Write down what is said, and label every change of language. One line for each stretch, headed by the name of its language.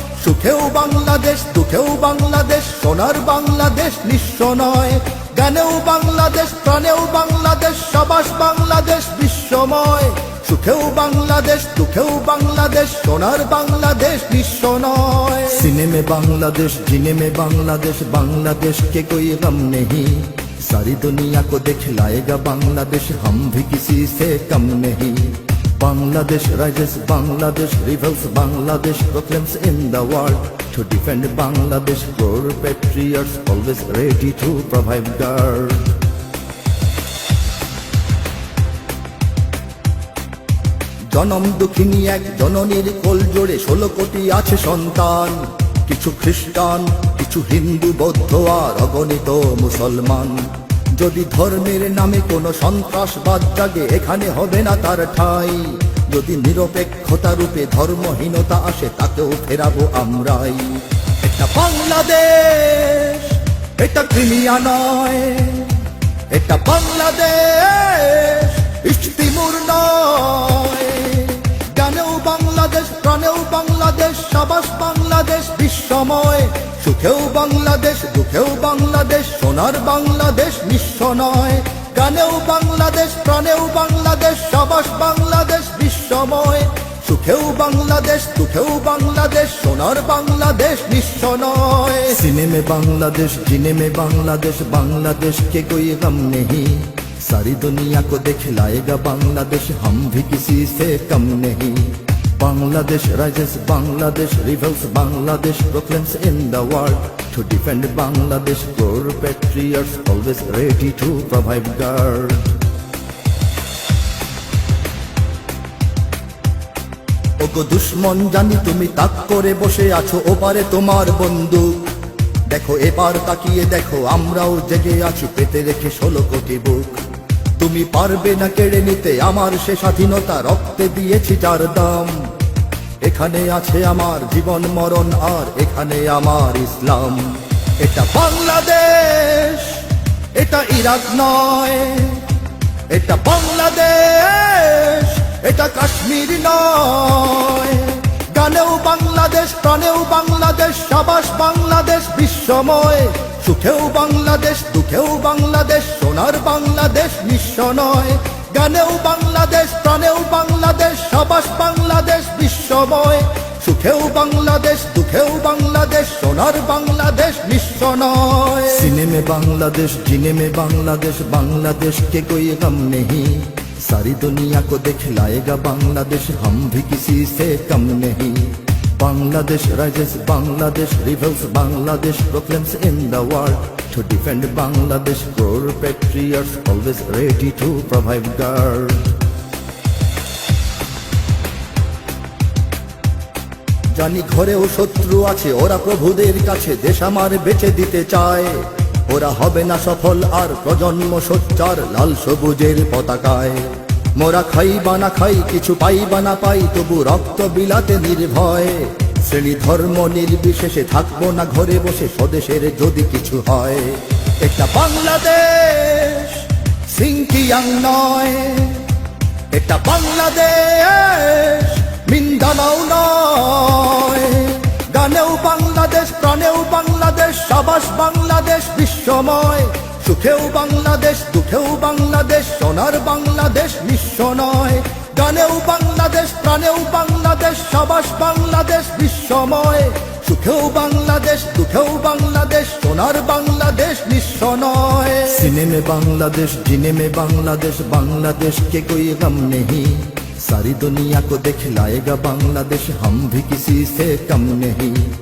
Bangla: সুখেও বাংলাদেশ, দুঃখেও বাংলাদেশ, সোনার বাংলাদেশ নিঃস্ব নয়। গানেও বাংলাদেশ, প্রাণেও বাংলাদেশ, সাবাস বাংলাদেশ বিশ্বময়। সুখেও বাংলাদেশ, দুঃখেও বাংলাদেশ, সোনার বাংলাদেশ নিঃস্ব নয়।
Hindi: সিনেমে बांग्लादेश, जीने में बांग्लादेश, बांग्लादेश के कोई गम नहीं। सारी दुनिया को दिखलाएगा बांग्लादेश, हम भी किसी से कम नहीं।
English: Bangladesh rises, Bangladesh rebels, Bangladesh proclaims in the world to defend Bangladesh. Core patriots always ready to provide guard.
Bangla: জনম দুঃখিনী এক জননীর কোল জোড়ে 16 কোটি আছে সন্তান। কিছু খ্রিস্টান, কিছু হিন্দু, বৌদ্ধ আর অগণিত মুসলমান। যদি ধর্মের নামে কোনো সন্ত্রাসবাদ জাগে, এখানে হবে না তার ঠাঁই। যদি নিরপেক্ষতা রূপে ধর্মহীনতা আসে, তাকেও ফেরাবো আমরাই। এটা বাংলাদেশ, এটা ক্রিমিয়া নয়। এটা বাংলাদেশ, ইস্ট তিমুর নয়। গানেও বাংলাদেশ, প্রাণেও বাংলাদেশ, সাবাস বাংলাদেশ বিশ্বময়। সুখেও বাংলাদেশ, দুঃখেও বাংলাদেশ, সোনার বাংলাদেশ নিঃস্ব নয়। গানেও বাংলাদেশ, প্রাণেও বাংলাদেশ, সাবাস বাংলাদেশ বিশ্বময়। সুখেও বাংলাদেশ, দুঃখেও বাংলাদেশ, সোনার বাংলাদেশ নিঃস্ব নয়।
Hindi: सीने में बांग्लादेश, जीने में बांग्लादेश, बांग्लादेश के कोई गम नहीं। सारी दुनिया को दिखलाएगा बांग्लादेश, हम भी किसी से कम नहीं।
English: Bangladesh rises, Bangladesh rebels, Bangladesh proclaims in the world to defend Bangladesh. Core patriots always ready to provide guard.
Bangla: ওগো দুশ্মন জানি তুমি তাক করে বসে আছো, ওপারে তোমার বন্দুক। দেখো এবার তাকিয়ে দেখো, আমরাও জেগে আছি পেতে রেখে 16 কোটি বুক। তুমি পারবে না কেড়ে নিতে আমার সে স্বাধীনতা, রক্তে দিয়েছি যার দাম। এখানে আছে আমার জীবন মরণ, আর এখানে আমার ইসলাম। এটা বাংলাদেশ, এটা ইরাক নয়। এটা বাংলাদেশ, এটা কাশ্মীর নয়। গানেও বাংলাদেশ, প্রাণেও বাংলাদেশ, সাবাস বাংলাদেশ বিশ্বময়। সুখেও বাংলাদেশ, দুঃখেও বাংলাদেশ, সোনার বাংলাদেশ নিঃস্ব নয়। গানেও বাংলাদেশ, প্রাণেও বাংলাদেশ, সাবাস বাংলাদেশ বিশ্বময়। সুখেও বাংলাদেশ, দুঃখেও বাংলাদেশ, সোনার বাংলাদেশ নিঃস্ব নয়।
Hindi: सीने में बांग्लादेश, जीने में बांग्लादेश, बांग्लादेश के कोई गम नहीं। सारी दुनिया को दिखलाएगा बांग्लादेश, हम भी किसी से कम नहीं।
English: Bangladesh rises, Bangladesh rebels, Bangladesh proclaims in the world to defend Bangladesh. Core patriots always ready to provide guard.
Bangla: জানি ঘরেও শত্রু আছে, ওরা প্রভুদের কাছে দেশ আমার বেচে দিতে চায়। ওরা হবে না সফল আর প্রজন্ম সোচ্চার লাল সবুজের পতাকায়। মোরা খাই বা না খাই, কিছু পাই বা না পাই, তবু রক্ত বিলাতে নির্ভয়। শ্রেণী ধর্ম নির্বিশেষে থাকবো না ঘরে বসে, স্বদেশের যদি কিছু হয়। এটা বাংলাদেশ, সিংকিয়াং নয়। এটা বাংলাদেশ, মিন্দানাও নয়। গানেও বাংলাদেশ, প্রাণেও বাংলাদেশ, সাবাস বাংলাদেশ বিশ্বময়। সুখেও বাংলাদেশ, দুঃখেও বাংলাদেশ, সোনার বাংলাদেশ নিঃস্ব নয়। গানেও বাংলাদেশ, প্রাণেও বাংলাদেশ, সাবাস বাংলাদেশ বিশ্বময়। সুখেও বাংলাদেশ, দুঃখেও বাংলাদেশ, সোনার বাংলাদেশ নিঃস্ব নয়।
Hindi: सीने में बांग्लादेश, जीने में बांग्लादेश, बांग्लादेश के कोई गम नहीं। सारी दुनिया को दिखलाएगा बांग्लादेश, हम भी किसी से कम नहीं।